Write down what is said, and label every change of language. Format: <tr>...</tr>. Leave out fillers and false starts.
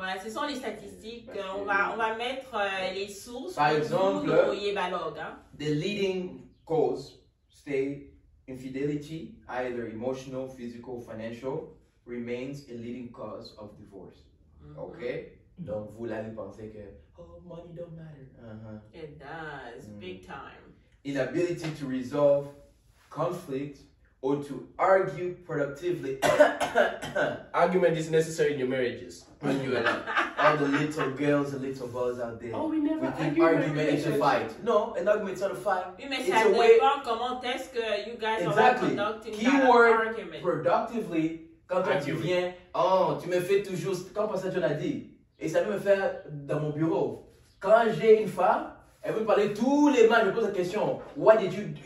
<fr>Ouais, ce sont les statistiques, on va mettre les sources. Par exemple, hein.</fr> <en>The leading cause, stay infidelity, either emotional, physical, financial, remains a leading cause of divorce.</en> <fr>Okay? Donc, vous l'avez pensé que, oh,</fr> <en>money don't matter. It does, big time. Inability to resolve conflict or to argue productively. Argument is necessary in your marriages. When you are all the little girls and little boys out there. Oh, we never argue. Argument is a fight. No, an argument is not a fight.</en> <fr>Oui, mais ça dépend comment est-ce que</fr> <en>you guys are conducting Keyword, that argument.</en> <fr>Productively, quand tu viens, oh, tu me fais toujours, comme Pasteur John a dit, et ça peut me faire dans mon bureau. Quand j'ai une femme, elle veut parler tous les matins, je pose la question,</fr> <en>what did you do?</en>